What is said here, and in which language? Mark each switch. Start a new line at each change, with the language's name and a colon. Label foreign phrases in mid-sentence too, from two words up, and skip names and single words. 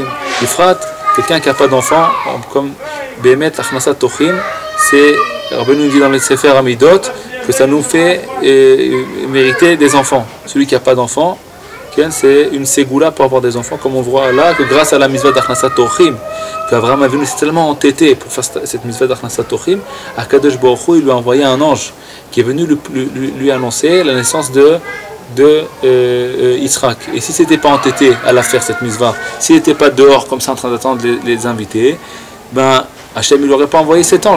French: Ifrat, quelqu'un qui n'a pas d'enfant, comme Béhémet,
Hebrew: הכנסת אורחים,
French: c'est, Rabbeinu nous dit dans les Sefer Amidot, que ça nous fait mériter des enfants. Celui qui n'a pas d'enfant, c'est une ségoula pour avoir des enfants, comme on voit là, que grâce à la mitzvah d'
Hebrew: הכנסת אורחים,
French: qu'Avraham Avinu s'est tellement entêté pour faire cette mitzvah d'
Hebrew: הכנסת אורחים, הקדוש ברוך הוא,
French: il lui a envoyé un ange qui est venu lui annoncer la naissance de Yitzhak. Et si c'était pas entêté à la faire cette mitzvah, s'il n'était pas dehors comme ça en train d'attendre les invités, ben Hachem il n'aurait pas envoyé cet ange.